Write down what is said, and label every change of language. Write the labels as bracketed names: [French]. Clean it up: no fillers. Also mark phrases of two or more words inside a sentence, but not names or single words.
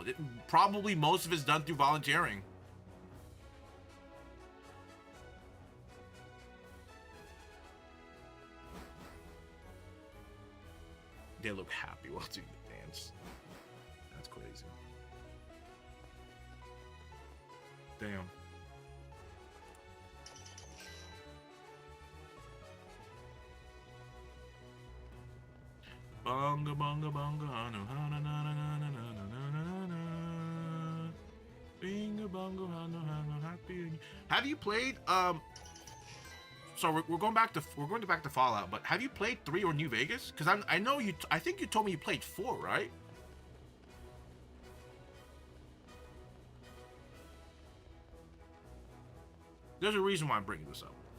[English] Probably most of it's done through volunteering. They look happy while doing the dance. That's crazy. Damn. Bonga bonga bonga na na na na na na na na na. Binga bongo happy. Have you played so we're going back to Fallout, but have you played 3 or New Vegas? Because I know I think you told me you played 4, right? There's a reason why I'm bringing this up.